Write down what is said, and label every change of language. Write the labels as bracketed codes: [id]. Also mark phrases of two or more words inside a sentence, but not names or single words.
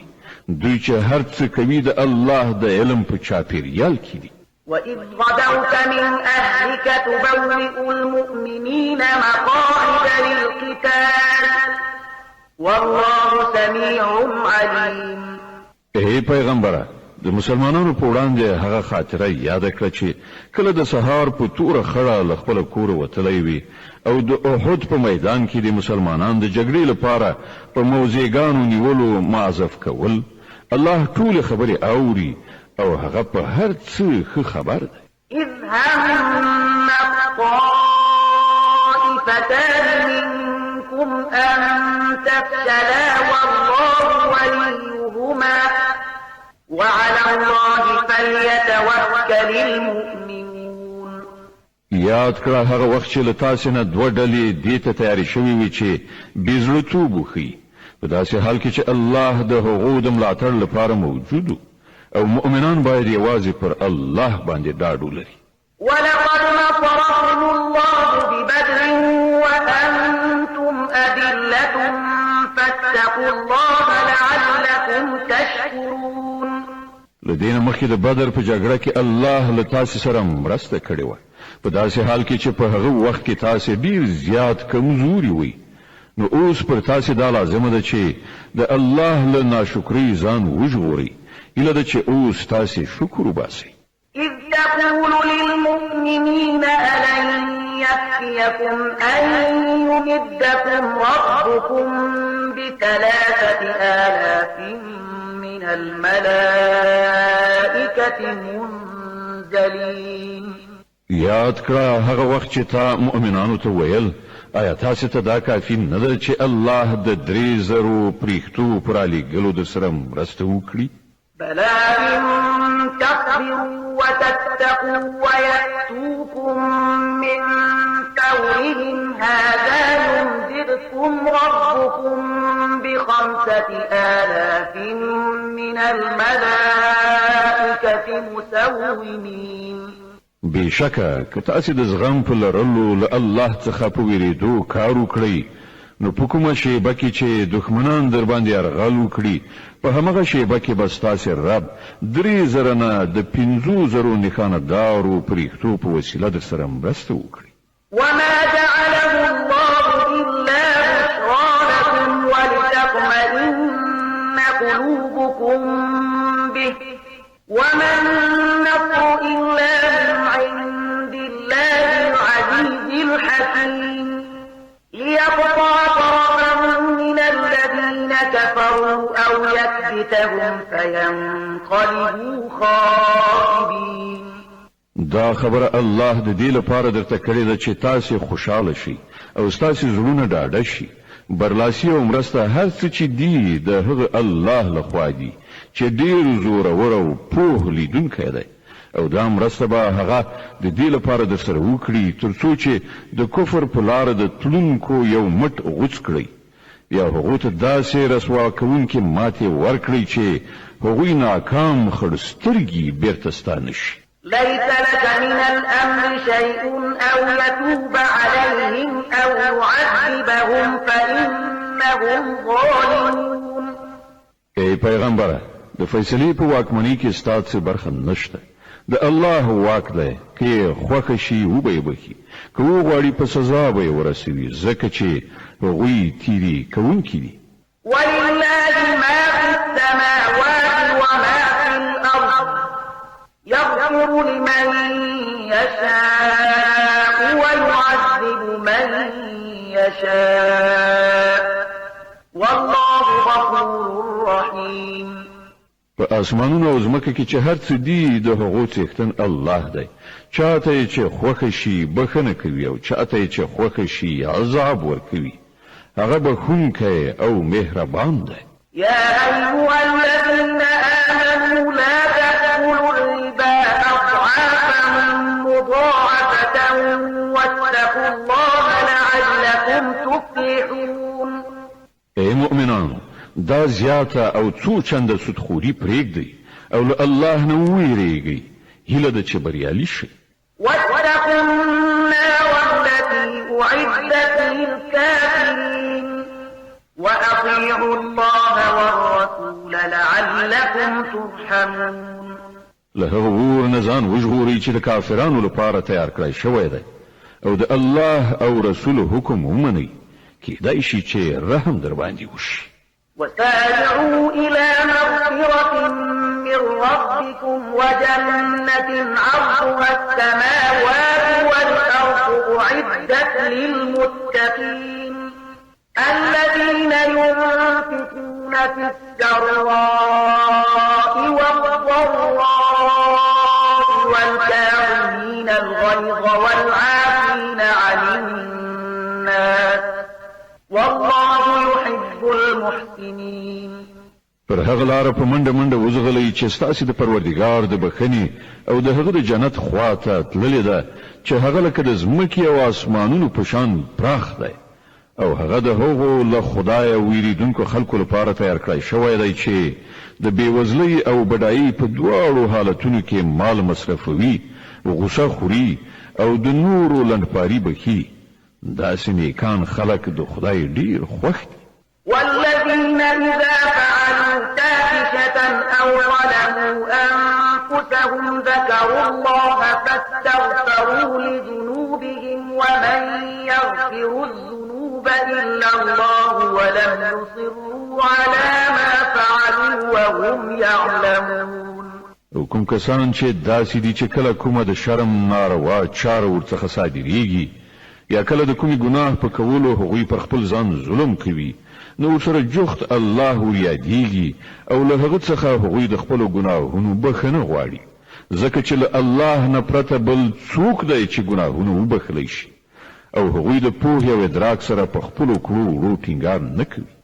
[ps] دوی چې هر څه کوي د الله د علم په چاپېریال کې دي. [ar] وإذ غدوت من أهلك تبوئ المؤمنين مقاعد للقتال والله سميع عليم. [ps] اے پیغمبره، د مسلمانانو په وړاندې هغه خاطره یاد کړه چې کله د سهار په توره خړه له خپل کور وتلی وي او د احد په میدان کې د مسلمانانو د جګړې لپاره په موضعګانو نیولو معذف کول. الله ټول خبرې اوري او هغه په هر څه ښه خبر دی. [ar] إذ هم طائفتان منكم أن تفشلا والله وليهما وعلى الله فليتوكل المؤمنون. [ps] یاد کړه هغه وخت چې له تاسې نه دوه ډلې دې ته تیارې شوې وي چې بېزړهتوب وښیي، په داسې حال کې چې الله د هغو د ملاتړ لپاره موجود او مؤمنان باید یوازې پر الله باندې ډاډ ولري. [ar] ولقد نصركم الله ببدر وأنتم أذلة فاتقوا الله لعلكم تشكرون. [ps] لدينا مخکې د بدر په جګړه کې الله له تاسې سره مرسته کړې وه، په داسې حال کې چې په هغه وخت کې تاسې ډېر زیات کمزوري وئ. نو اوس پر تاسې دا لازمه ده چې د الله له ناشکرۍ ځان وژغورئ. هیله ده چې اوس تاسې شکر وباسئ. [ar] إذ تقول للمؤمنين ألن يكفيكم أن يمدكم ربكم ب3,000 من الملائكة منزلين. [ps] یاد کړه هغه وخت چې تا مؤمنانو ته ویل آیا تاسو ته دا کافي نه ده چې الله د 3,000 پریختو پر علی ګلو د سره مرسته وکړي؟ [ar] بلى إن تصبروا وتتقوا ويأتوكم من فورهم هذا يمددكم ربكم ب5,000 من الملائكة مسومين. [ps] بشکه که تاسو د زغم په لرلو له الله څخه په ویریدو کار وکړئ نو په کومه شیبه کې چې دښمنان در باندې یرغل وکړي په همغه شیبه کې به ستاسو رب 3,000 نه د 5,000 نښاندارو پریختو په وسیله در سره مرسته وکړي. [ar] وما جعله الله إلا بشرى لكم ولتطمئن قلوبكم به وما النصر إلا من عند الله العزيز الحكيم ليقطع طرفا من الذين كفروا أو يكبتهم فينقلبوا خائبين. [ps] دا خبره الله د دې لپاره درته کړې ده چې تاسو خوشاله شئ او تاسو زړونه ډاډه شي. برلاسي او مرسته هر څه چې دی د هغه الله لخوا دی چې ډیر زورور او پوه لیدونکی دی او دا مرسته به هغه د دې لپاره در سره وکړي ترڅو چې د کفر په لار د تلونکو یو مټ غوڅ کړي یا هغه ته داسې رسوا کوونکې ماتې ورکړي چې هغوی ناکام خړسترګي بیرته ستانه شي. [ar] ليس لك من الأمر شيء أو يتوب عليهم أو يعذبهم فإنهم ظالمون. [ps] ای پیغمبره د فیصلې په واکمنۍ کې ستاسو برخه نشته. د الله واک دی که خوښ شي وبې بخي که وغواړي په سزا به ورسوي ځکه چې هغوی تیری کوونکي دي. [ar] ولله ما في السماوات وما في الأرض يغفر لمن يشاء ويعذب من يشاء والله غفور رحيم. [ps] په اسمانونو او ځمکه کې چې هر څه دی د هغو څښتن الله دی. چاته چې خوښ شي بخنه کوي او چاته چې خوښ شي عذاب ورکوي. هغه بخونکی او مهربان دی. [ar] يا أيها الذين آمنوا لا تأكلوا الربا أضعافا مضاعفة واتقوا الله لعلكم تفلحون. [ps] ای مؤمنانو دا زیاته او څو چنده سودخوري پرېږدئ او له الله نه وویریږئ هیله ده چې بریالي شئ. [ar] واتقوا النار التي أعدت للكافرين وأطيعوا الله والرسول لعلكم ترحمون. [ps] له هغه اور نه ځان وژغورئ چې د کافرانو لپاره تیار کړی شوی دی او د الله او رسول حکم ومنئ کېدای شي چې رحم در باندې وشي. [ar] وسارعوا إلى مغفرة من ربكم وجنة عرضها السماوات والأرض أعدت للمتقين الذين ينفقون في السراء والضراء والكاظمين الغيظ والعافين عن الناس والله يحب المحسنين. [ps] پر هغه لار په منډه منډه وزغلئ چې ستاسو د پروردګار د بخښنې او د هغه د جنت خواته تللې ده چې هغه لکه د ځمکې او اسمانونو په شان پراخ دی او هغه د هغو له خدای ویریدونکو خلکو لپاره تیار کړی شوی دی چې د بیوزلۍ او بډایۍ په دواړو حالتونو کې مال مصرفوي غوسه خوري او د نورو لنډپاري بخي. داسې نیکان خلق د خدای ډیر خوښ دي. [ar] والذين إذا فعلوا فاحشة أو ظلموا أنفسهم ذكروا الله فاستغفروا لذنوبهم ومن يغفر الذنوب إلا الله ولم يصروا على ما فعلوا وهم يعلمون. [ps] کوم کسان چې داسې دي چې کله کومه د شرم ناروا چاره ورڅخه صادریږي یا کله د کومي ګناه په کولو هغوی پر خپل ځان ظلم کوي نو سره جوخت الله ورياديږي او له هغه څخه هغوی د خپل ګناهونو بخښنه غواړي ځکه چې له الله نه پرته بل څوک دی چې ګناهونه وبخلی شي او هغوی د پوهې او ادراک سره په خپلو کړو وړو ټینګار نه کوي